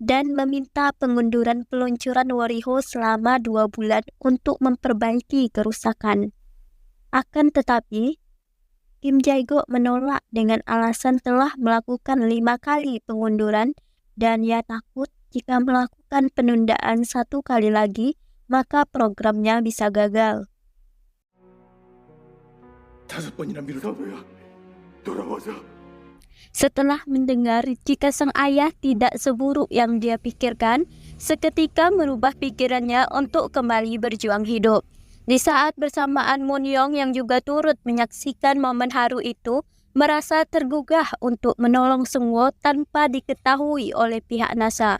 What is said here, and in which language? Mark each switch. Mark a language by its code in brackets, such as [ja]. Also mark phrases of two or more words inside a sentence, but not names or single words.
[id] dan meminta pengunduran peluncuran Wariho selama 2 bulan untuk memperbaiki kerusakan. Akan tetapi, Kim Jae-go menolak dengan alasan telah melakukan 5 kali pengunduran dan ia takut jika melakukan penundaan 1 kali lagi, maka programnya bisa gagal. [ko] 5번이나 미루다보야 돌아와서 [id] Setelah mendengar jika sang ayah tidak seburuk yang dia pikirkan, seketika merubah pikirannya untuk kembali berjuang hidup. Di saat bersamaan, Moon Young yang juga turut menyaksikan momen haru itu, merasa tergugah untuk menolong Sung-woo tanpa diketahui oleh pihak NASA.